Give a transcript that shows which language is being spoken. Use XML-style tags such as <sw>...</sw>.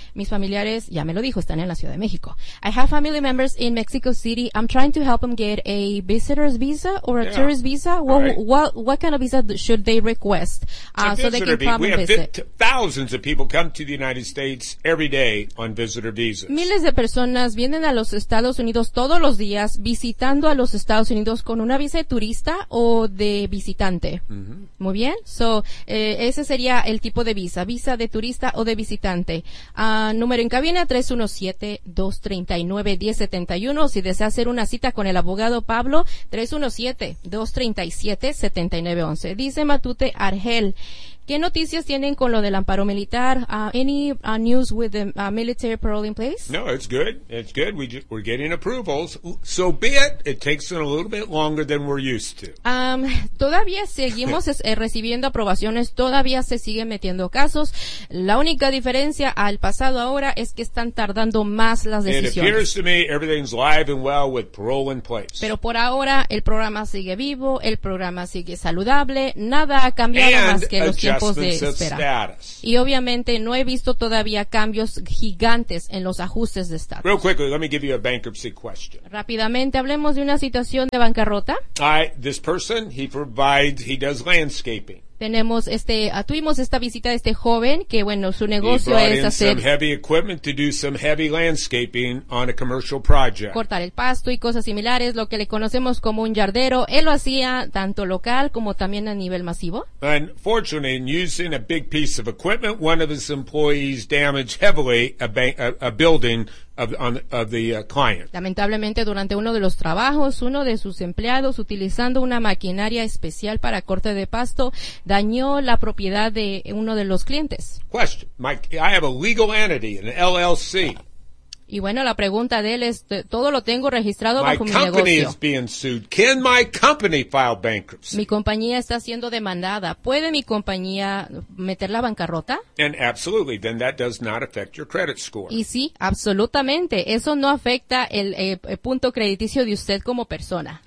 <es>Mis familiares, ya me lo dijo, están en la Ciudad de México.</es> <en>I have family members in Mexico City. I'm trying to help them get a visitor's visa or a tourist visa. What kind of visa should they request? So they can come and visit. Thousands of people come to the United States every day on visitor visas.</en> <es>Miles de personas vienen a los Estados Unidos todos los días visitando a los Estados Unidos con una visa de turista o de visitante. Mm-hmm. Muy bien. So, ese sería el tipo de visa. Visa de turista o de visitante. Número en cabina 317-239-1071. Si desea hacer una cita con el abogado Pablo, 317-237-7911. Dice Matute Argel, ¿qué noticias tienen con lo del amparo militar?</es> <en>Any news with the military parole in place? No, it's good. It's good. We're getting approvals. So be it. It takes a little bit longer than we're used to.</en> <es>Todavía seguimos recibiendo aprobaciones. Todavía se siguen metiendo casos. La única diferencia al pasado ahora es que están tardando más las decisiones.</es> <en>It appears to me everything's live and well with parole in place.</en> <es>Pero por ahora el programa sigue vivo, el programa sigue saludable. Nada ha cambiado</es> <en>and</en> <es>más que los tiempos. tiempos de espera. Y obviamente no he visto todavía cambios gigantes en los ajustes de estatus.</es> <en>Real quickly, let me give you a bankruptcy question.</en> <es>Rápidamente, hablemos de una situación de bancarrota.</es> <en>This person, he provides, he does landscaping.</en> <es>Tenemos este, tuvimos esta visita de este joven que, bueno, su negocio es hacer</es> <en>some heavy equipment to do some heavy landscaping on a commercial project.</en> <es>Cortar el pasto y cosas similares, lo que le conocemos como un jardero. Él lo hacía tanto local como también a nivel masivo.</es> <en>And fortunately, in using a big piece of equipment, one of his employees damaged heavily a building of the client.</en> <es>Lamentablemente, durante uno de los trabajos, uno de sus empleados, utilizando una maquinaria especial para corte de pasto, dañó la propiedad de uno de los clientes.</es> <en>Question. I have a legal entity, an LLC.</en> <es>Y bueno, la pregunta de él es, todo lo tengo registrado</es> <en>my</en> <es>bajo</es> <en>company</en> <es>mi negocio.</es> <en>Is being sued. Can my company file bankruptcy?</en> <es>Mi compañía está siendo demandada. ¿Puede mi compañía meter la bancarrota?</es> <en>And absolutely, then that does not affect your credit score.</en> <es>Y sí, absolutamente. Eso no afecta el punto crediticio de usted como persona.</es>